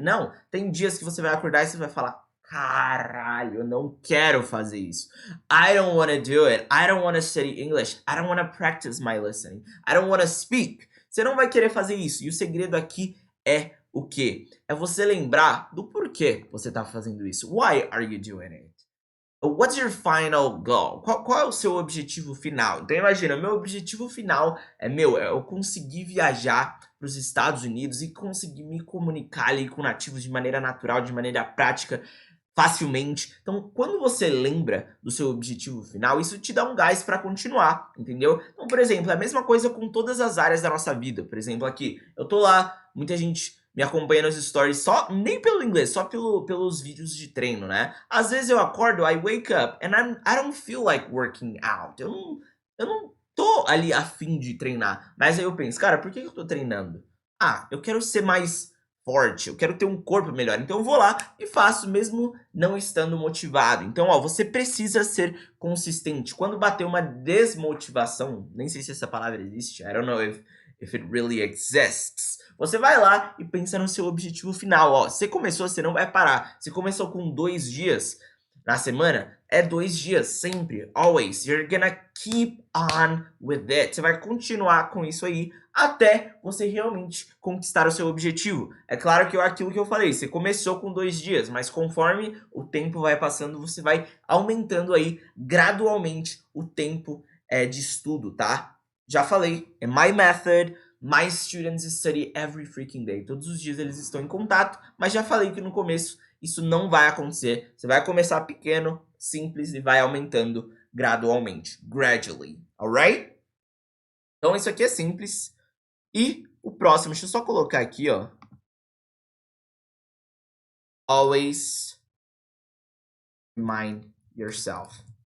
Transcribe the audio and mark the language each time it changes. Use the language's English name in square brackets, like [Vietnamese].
[Portuguese] Não, tem dias que você vai acordar e você vai falar, caralho, eu não quero fazer isso. [English] I don't want to do it. I don't want to study English. I don't want to practice my listening. I don't want to speak. [Portuguese] Você não vai querer fazer isso. E o segredo aqui é o quê? É você lembrar do porquê você tá fazendo isso. [English] Why are you doing it? What's your final goal? [Portuguese] Qual é o seu objetivo final? Então imagina, meu objetivo final é eu conseguir viajar para os Estados Unidos e conseguir me comunicar ali com nativos de maneira natural, de maneira prática, facilmente. Então, quando você lembra do seu objetivo final, isso te dá um gás para continuar, entendeu? Então, por exemplo, é a mesma coisa com todas as áreas da nossa vida. Por exemplo, aqui, eu tô lá, muita gente me acompanha nos stories só, nem pelo inglês, só pelos vídeos de treino, né? Às vezes eu acordo, [English] I wake up and I don't feel like working out. [Portuguese] Eu não tô ali a fim de treinar. Mas aí eu penso, cara, por que eu tô treinando? Eu quero ser mais forte, eu quero ter um corpo melhor. Então eu vou lá e faço mesmo não estando motivado. Então, você precisa ser consistente. Quando bater uma desmotivação, nem sei se essa palavra existe, [English] I don't know if it really exists. [Portuguese] Você vai lá e pensa no seu objetivo final. Você começou, você não vai parar. Você começou com 2 dias na semana, é 2 dias, sempre, always. [English] You're gonna keep on with it. [Portuguese] Você vai continuar com isso aí até você realmente conquistar o seu objetivo. É claro que aquilo que eu falei, você começou com 2 dias, mas conforme o tempo vai passando, você vai aumentando aí gradualmente o tempo de estudo, tá? Já falei, é [English] my method. My students study every freaking day. [Portuguese] Todos os dias eles estão em contato, mas já falei que no começo isso não vai acontecer. Você vai começar pequeno, simples e vai aumentando gradualmente, [English] gradually, alright? [Portuguese] Então isso aqui é simples. E o próximo, deixa eu só colocar aqui, [English] Always remind yourself.